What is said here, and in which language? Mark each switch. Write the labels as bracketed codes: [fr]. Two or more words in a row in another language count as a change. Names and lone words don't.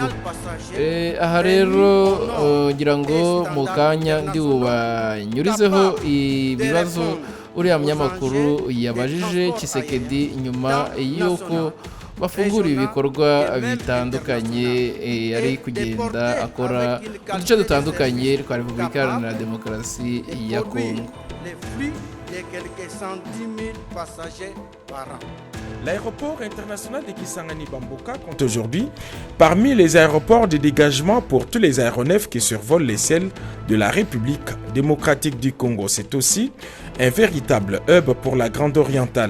[rw] Aha rero ngira ngo mu kanya ndi bubanyurizeho ibibazo uriya munyamakuru yabajije Tshisekedi nyuma y'uko bafungura ibikorwa bitandukanye ari kugenda akora mu duce dutandukanye twa Repubulika Iharanira Demokarasi ya Kongo. [fr] L'aéroport international de Kisangani Bamboka compte aujourd'hui parmi les aéroports de dégagement pour tous les aéronefs qui survolent les ciels de la République démocratique du Congo. C'est aussi un véritable hub pour la Grande Orientale.